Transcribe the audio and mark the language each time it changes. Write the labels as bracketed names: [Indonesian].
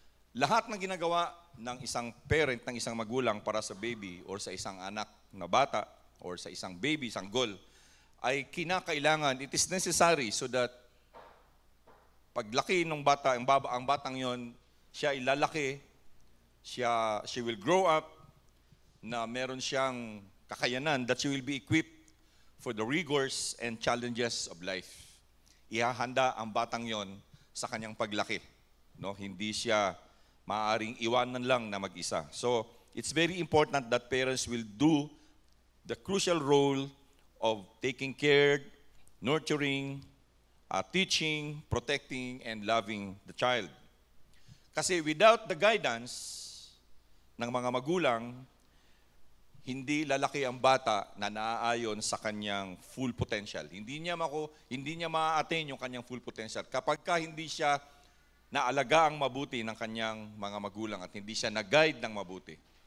[Filipino] Lahat ng ginagawa ng isang parent, ng isang magulang para sa baby or sa isang anak na bata, or sa isang baby, isang girl, ay kinakailangan, [English] it is necessary so that [Filipino] paglaki ng bata, ang batang yon, siya ilalaki, [English] she will grow up [Filipino] na meron siyang kakayanan [English] that she will be equipped for the rigors and challenges of life. [Filipino] Ihahanda ang batang yon sa kanyang paglaki. No? Hindi siya maaaring iwanan lang na mag-isa. [English] So, it's very important that parents will do the crucial role of taking care, nurturing, teaching, protecting, and loving the child. [Filipino] Kasi [English] without the guidance [Filipino] ng mga magulang, hindi lalaki ang bata na naaayon sa kanyang full potential. Hindi niya ma-attain yung kanyang full potential kapag hindi siya naalagaan mabuti ng kanyang mga magulang at hindi siya na-guide ng mabuti.